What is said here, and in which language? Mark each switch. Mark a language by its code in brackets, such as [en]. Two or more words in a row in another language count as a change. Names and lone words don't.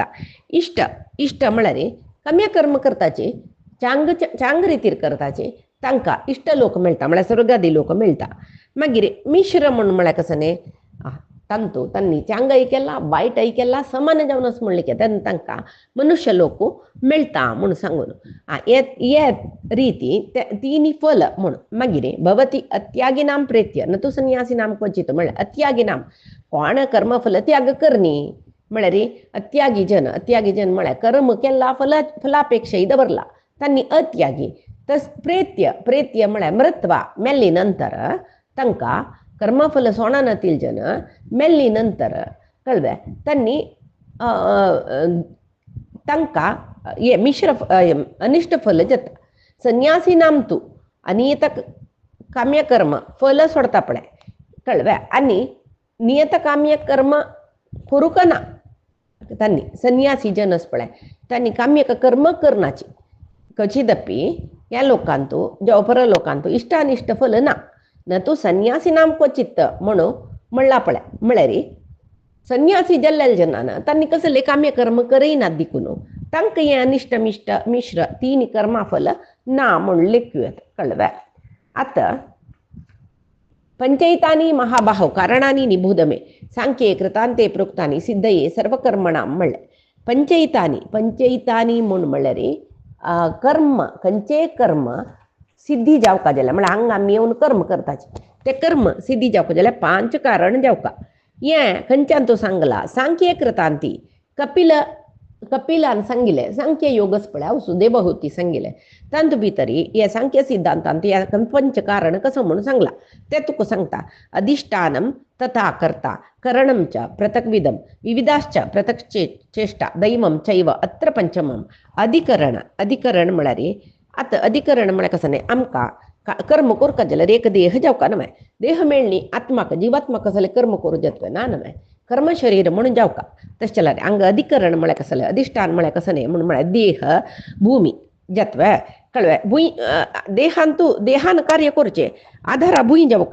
[kok] इष्ट म्हळ्यार कमी कर्म करताचे चांग रितीर करताचे तांकां इष्ट लोक मेळटा म्हळ्यार स्वर्गादी लोक मेळटा. मागीर मिश्र म्हळ्यार कसं न्ही तांतू तांणी चांगय केला वायटय केला समान जावन आसा म्हणलें की तांकां मनुष्य लोक मेळटा म्हूण सांगून हे रिती तिनी फल म्हूण. मागीर [sa] भवती अत्यागिनां प्रेत्य न तू संन्यासिनां क्वचित [kok] म्हळ्यार अत्यागिनां कोण कर्मफल त्याग करनी म्हळ्यार अत्यागी जन म्हळ्यार कर्म केला फलापेक्षाय दवरला तांणी अत्यागी. तस प्रेत्य म्हळ्यार मृत्वा मेल्ली नंतर तांकां कर्मफल सोडनातील जन मेल्ली नंतर कळ्ळें तांणी तांकां हे मिश्र अनिष्ट फल जाता. संन्यासिनां तू अनियत काम्य कर्म फल सोडता पळय कळ्ळें आनी नियत काम्य कर्म करूंक ना तांणी संन्यासी जनस पळय तांणी काम्य कर्म करनाची क्वचिदपि ह्या लोकांतू जेवपर लोकांतू इष्ट अनिष्ट फल ना [sa] न तू संन्यासिनां क्वचित [kok] म्हणून म्हणला पळय. म्हळ्यार संन्यासी जाल्ल्या जनान तांणी कसले काम्य कर्म करयनात देखून तांकां हें अनिष्ट मिश्र तीन कर्माफल ना म्हूण लेखूयात कळ्ळें. [sa] आतां पंचैतानी महाबाहो कारणानी निबोध मे सांख्ये कृतांते प्रोक्तानी सिद्धये सर्वकर्मणां म्हणलें. [kok] पंचैतानी म्हूण म्हळ्यार कर्म खंयचे कर्म सिद्धी जावका जाल्यार म्हळ्यार हांगा आमी येवन कर्म करताचे ते कर्म सिद्धी जावका जाल्यार 5 कारण जावका हें खंयच्यान तो सांगला सांख्य कृतांती कपिलान सांगिल्लें सांख्य योगच पळय वसुदेव भोवती सांगिल्लें तांत भितरी हे सांख्य सिद्धांतांत हे 5 कारण कसं म्हणून सांगला ते तुका सांगता [sa] अधिष्ठानम तथा कर्ता करणं च पृथक्विदं विविधाश्च पृथक् चेष्टा दैवं चैव अत्र पंचमम [kok] अधिकरण म्हळ्यार आतां अधिकरण म्हळ्यार कसं न्ही आमकां कर्म करता जाल्यार एक देह जावका न्हय देह मेळ्ळी आत्माक जीवात्माक कसं जाल्यार कर्म करूं येतलें ना न्हय कर्म शरीर म्हणून जावका तशें जाल्यार हांगा अधिकरण म्हळ्यार कसं जाल्यार अधिष्ठान म्हळ्यार कसं न्ही म्हणून म्हळ्यार देह भूमी जत्व कळ्ळें भूंय देहान कार्य करचें आधारा भूंय जावका